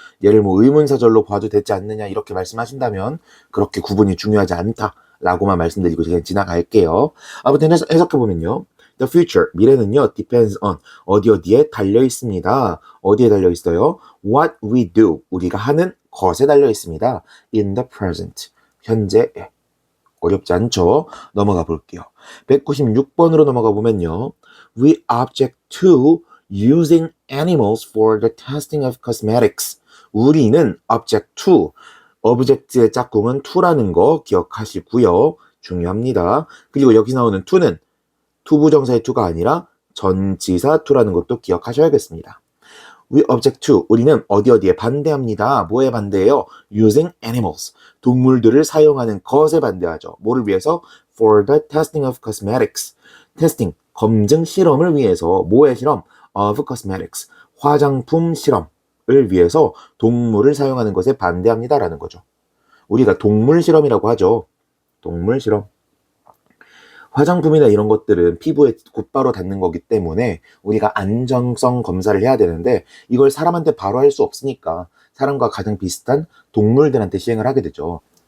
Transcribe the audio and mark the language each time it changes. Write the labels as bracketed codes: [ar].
[ko] 얘를 뭐 의문사절로 봐도 되지 않느냐 이렇게 말씀하신다면 그렇게 구분이 중요하지 않다라고만 말씀드리고 그냥 지나갈게요. 아무튼 해석해보면요. [en] The future, [ko] 미래는요, [en] depends on, [ko] 어디에 달려 있습니다. 어디에 달려 있어요? [en] What we do, [ko] 우리가 하는 것에 달려 있습니다. [en] In the present, [ko] 현재에. 어렵지 않죠? 넘어가 볼게요. 196번으로 넘어가 보면요. [en] We object to using animals for the testing of cosmetics. [ko] 우리는 object to, object의 짝꿍은 to라는 거 기억하시고요. 중요합니다. 그리고 여기 나오는 to는 투부정사의 to가 아니라 전치사 to라는 것도 기억하셔야겠습니다. [en] We object to, [ko] 우리는 어디에 반대합니다. 뭐에 반대해요? [en] Using animals, [ko] 동물들을 사용하는 것에 반대하죠. 뭐를 위해서? [en] For the testing of cosmetics. [ko] testing, 검증 실험을 위해서. 뭐의 실험? [en] Of cosmetics, [ko] 화장품 실험을 위해서 동물을 사용하는 것에 반대합니다라는 거죠. 우리가 동물 실험이라고 하죠. 동물 실험. 화장품이나 이런 것들은 피부에 곧바로 닿는 거기 때문에 우리가 안정성 검사를 해야 되는데 이걸 사람한테 바로 할 수 없으니까 사람과 가장 비슷한 동물들한테 시행을 하게 되죠.